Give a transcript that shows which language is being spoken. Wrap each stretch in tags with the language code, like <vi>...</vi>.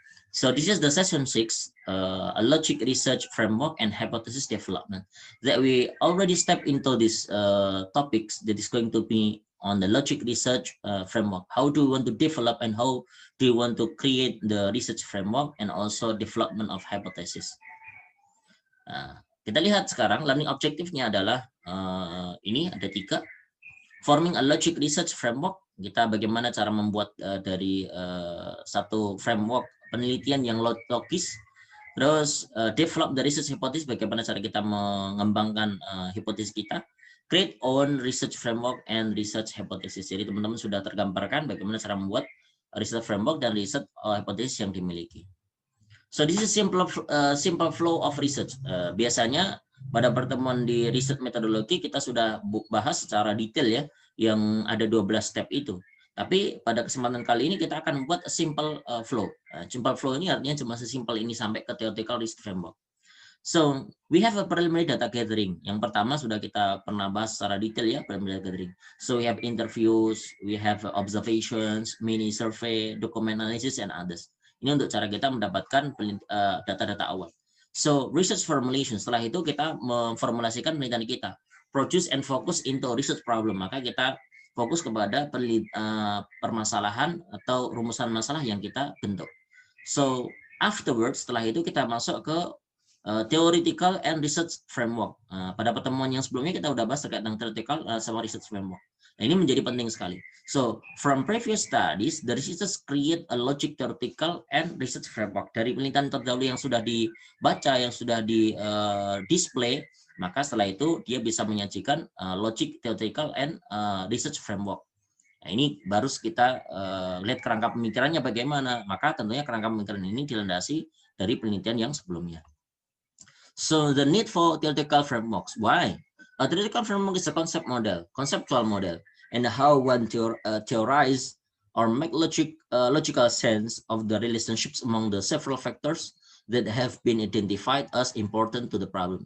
<en>So this is the session 6, a logic research framework and hypothesis development. That we already step into this topics that is going to be on the logic research framework. How do you want to develop and how do you want to create the research framework and also development of hypothesis.</en> <id>Kita lihat sekarang learning objektifnya adalah ini ada 3.</id> <en>Forming a logic research framework,</en> <id>kita bagaimana cara membuat dari satu framework penelitian yang logis. Terus</id> <en>develop the research hypothesis,</en> <id>bagaimana cara kita mengembangkan hipotesis kita.</id> <en>Create own research framework and research hypothesis.</en> <id>Jadi teman-teman sudah tergambarkan bagaimana cara membuat research framework dan research hypothesis yang dimiliki.</id> <en>So this is simple flow of research.</en> <id>Biasanya pada pertemuan di research metodologi kita sudah bahas secara detail ya, yang ada 12 step itu. Tapi pada kesempatan kali ini kita akan membuat simple flow. Simple flow ini artinya cuma sesimpel ini sampai ke theoretical research framework.</id> <en>So we have a preliminary data gathering.</en> <id>Yang pertama sudah kita pernah bahas secara detail ya, preliminary data gathering.</id> <en>So we have interviews, we have observations, mini survey, document analysis, and others.</en> <id>Ini untuk cara kita mendapatkan data-data awal.</id> <en>So research formulation,</en> <id>setelah itu kita memformulasikan penelitian kita.</id> <en>Produce and focus into research problem.</en> <id>Maka kita fokus kepada permasalahan atau rumusan masalah yang kita bentuk.</id> <en>So afterwards,</en> <id>setelah itu kita masuk ke theoretical and research framework. Pada pertemuan yang sebelumnya kita udah bahas terkait tentang theoretical sama research framework. Nah, ini menjadi penting sekali.</id> <en>So, from previous studies, the researchers create a logic theoretical and research framework.</en> <id>Dari penelitian terdahulu yang sudah dibaca, yang sudah di display, maka setelah itu dia bisa menyajikan logic theoretical and research framework. Nah, ini baru kita lihat kerangka pemikirannya bagaimana. Maka tentunya kerangka pemikiran ini dilandasi dari penelitian yang sebelumnya.</id> <en>So the need for theoretical frameworks. Why? A theoretical framework is a conceptual model, and how one theorize or make logical sense of the relationships among the several factors that have been identified as important to the problem.</en>